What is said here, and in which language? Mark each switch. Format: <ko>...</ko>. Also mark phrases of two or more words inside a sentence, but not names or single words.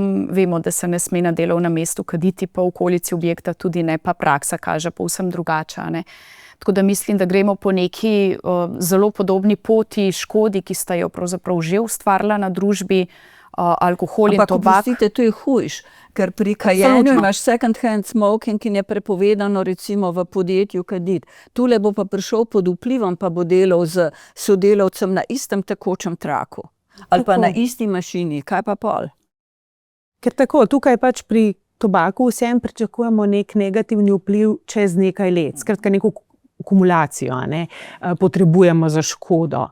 <sl>Vemo, da se ne sme na delovnem mestu kaditi, pa v okolici objekta tudi ne, pa praksa kaže povsem drugače. Tako da mislim, da gremo po neki zelo podobni poti škodi, ki sta jo pravzaprav že ustvarila na družbi, alkohol in Ampak tobak. oprostite, to je hujš, ker pri kajenju Absolutno. imaš</sl> <en>second hand smoking</en> <sl>in je prepovedano recimo v podjetju kaditi. Tule bo pa prišel pod vplivom, pa bo delal z sodelavcem na istem tekočem traku. Ali pa Tako. na isti mašini, kaj pa pol? Ker tako, tukaj pač pri tobaku vsem pričakujemo nek negativni vpliv čez nekaj let, skratka neko kumulacijo, a ne, potrebujemo za škodo.</sl>